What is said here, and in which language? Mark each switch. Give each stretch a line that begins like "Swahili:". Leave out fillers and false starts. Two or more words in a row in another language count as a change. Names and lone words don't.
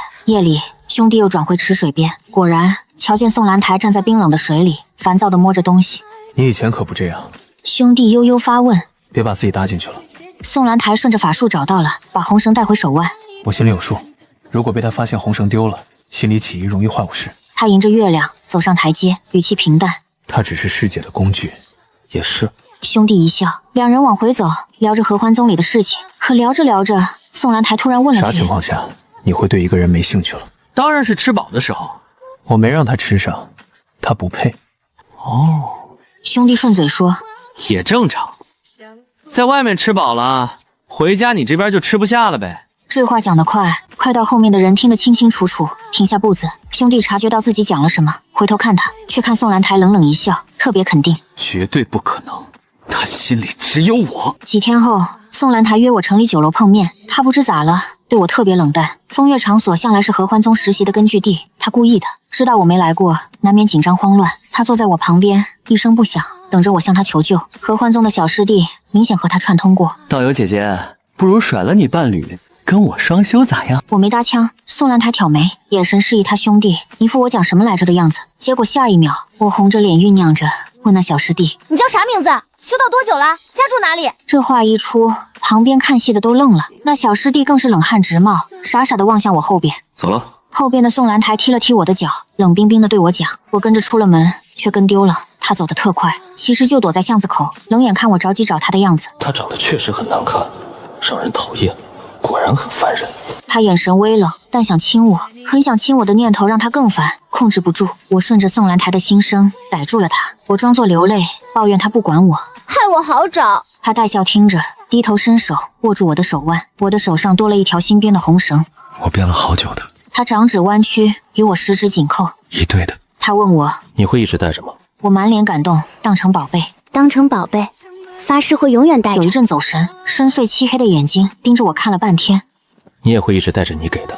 Chinese: 夜裡，兄弟又轉回池水邊，果然瞧見宋蘭台站在冰冷的水裡，煩躁地摸着東西。 “你以前可不這樣。” 兄弟悠悠發問：“ 別把自己搭進去了。” 宋蘭台順着法術找到了，把紅繩帶回手腕。我心裡有數，如果被他發現紅繩丟了，心裡起疑，容易壞我事。他迎着月亮走上台階，語氣平淡：“ 他只是師姐的工具。” 也是。兄弟一笑，兩人往回走，聊着合歡宗裡的事情。可聊着聊着，宋蘭台突然問了句：“ 啥情況下你會對一個人沒興趣了？”“當然是吃飽的時候。”“我沒讓他吃上，他不配。”“ 哦。” 兄弟順嘴說：“ 也正常，在外面吃飽了，回家你這邊就吃不下了唄。” 這話講得快到後面的人聽得清清楚楚，停下步子。兄弟察覺到自己講了什麼，回頭看他，卻看宋蘭台冷冷一笑，特別肯定：“ 絕對不可能，他心裡只有我。” 幾天後，宋蘭台約我城裡酒樓碰面，他不知咋了，對我特別冷淡。風月場所向來是合歡宗實習的根據地，他故意的，知道我沒來過，難免緊張慌亂。他坐在我旁邊，一聲不響，等着我向他求救。合歡宗的小師弟明顯和他串通過。道友姐姐，不如甩了你伴侶，跟我雙修咋樣？我沒搭腔，宋蘭台挑眉，眼神示意他兄弟，一副我講什麼來着的樣子。結果下一秒，我紅着臉醞釀着問那小師弟：“ 你叫啥名字？修道多久了？家住哪裡？” 這話一出，旁邊看戲的都愣了，那小師弟更是冷汗直冒，傻傻的望向我後邊。走了。後邊的宋蘭台踢了踢我的腳，冷冰冰的對我講。我跟着出了門，卻跟丟了。他走得特快，其實就躲在巷子口，冷眼看我着急找他的樣子。他長得確實很難看，讓人討厭，果然很煩人。他眼神微冷，但想親我，很想親我的念頭讓他更煩，控制不住。我順着宋蘭台的心聲逮住了他，我裝作流淚，抱怨他不管我，害我好找。他帶笑聽着，低頭伸手握住我的手腕，我的手上多了一條新編的紅繩。我編了好久的。他掌指彎曲，與我十指緊扣，一對的。他問我：“ 你會一直帶着嗎？” 我滿臉感動，當成寶貝，當成寶貝，發誓會永遠帶着。有一陣走神，深邃漆黑的眼睛盯着我看了半天。你也會一直帶着你給的。